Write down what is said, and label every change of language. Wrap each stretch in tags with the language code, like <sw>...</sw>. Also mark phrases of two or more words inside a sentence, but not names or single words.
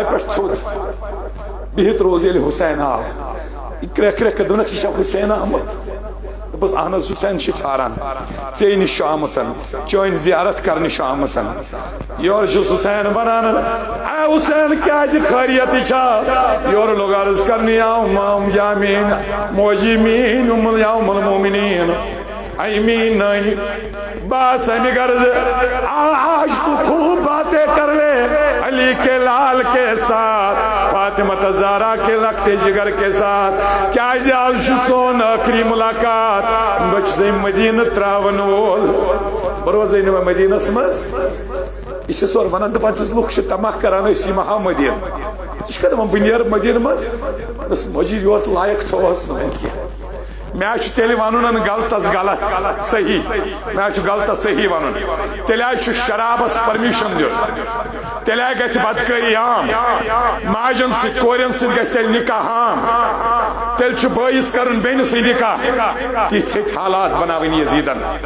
<ks>پٮ۪ٹھ تھوٚد بِہِتھ روز ییٚلہِ حسین آو یہ کرٛیٚکھ کرٛیٚکھ دوٚپنکھ یہِ چھا حسین آمُت دوٚپُس اہن حظ حسین چھِ ژھاران ژےٚ نِش چھُ آمُت چٲنۍ زیارت کرنہِ چھُ آمُت یورٕ چھُس حسین ونان اے حسین کیازِ خٲریتٕے چھا یورٕ لوٚگ عرض کرنہِ یا یا میٲنۍ موجی میٲنۍ یا ام المومنین اے میٲنۍ نانہِ بس امہِ غرض</ks> <ur>آج تو خوب باتیں کر لے علی کے لال کے ساتھ فاطمہ زہرا کے لخت جگر کے ساتھ</ur> <ks>کیازِ آز چھُ سون ٲخری مُلاقات بہٕ چھُسے مدیٖنہٕ تراون وول بہٕ روزے نہٕ وۄنۍ مدیٖنس منٛز یہِ چھُس اورٕ ونان دپان چھُس لُکھ چھِ تماہ کران أسۍ یِمہٕ ہا مدیٖنہٕ ژٕ چھُکھا دپان بہٕ نیرٕ مدیٖنہٕ منٛز بس موجی یور لایق تھوہس نہٕ وۄنۍ کینٛہہ میں چھُ تیٚلہِ ونُن غلطس غلط صحیح میں چھُ غلطس صحیح ونُن تیٚلہِ چھُ شرابس پرمیشن دیُن تیٚلہِ گژھِ بدکٲری عام ماجن سۭتۍ کورٮ۪ن سۭتۍ گژھِ تیٚلہِ نکاح عام تیٚلہِ چھُ بٲیِس کرُن بیٚنہِ سۭتۍ نکاح تِتھۍ ہیٚتۍ حالات بناوٕنۍ یزیٖدن</ks>